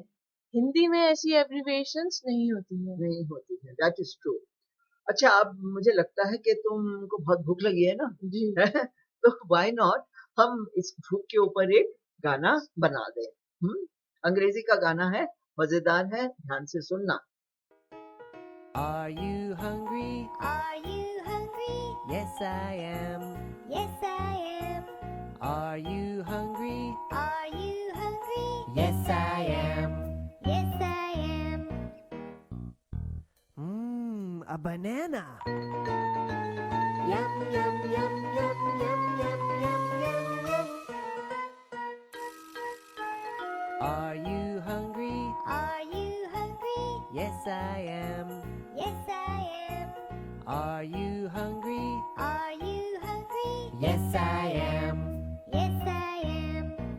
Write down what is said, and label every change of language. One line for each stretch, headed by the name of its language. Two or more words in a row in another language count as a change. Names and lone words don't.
Hindi: हिंदी में ऐसी एब्रिविएशंस नहीं होती हैं। नहीं होती है,
English: that is true.
Hindi: अच्छा, अब मुझे लगता है कि तुमको बहुत भूख लगी है ना। जी। तो
English: why not
Hindi: हम इस भूख के ऊपर एक गाना बना दें। अंग्रेजी का गाना है, मजेदार है, ध्यान से सुनना।
English: Are you hungry? Are you hungry? Yes, I am. Yes, I am. Are you hungry? Are you hungry? Yes, I am. Yes, I am. A banana. Yum, yum, yum, yum, yum, yum, yum, yum, yum. Are you hungry? Are you hungry? Yes, I am. Yes, I am. Are you hungry? Are you hungry? Yes, I am. Yes, I am.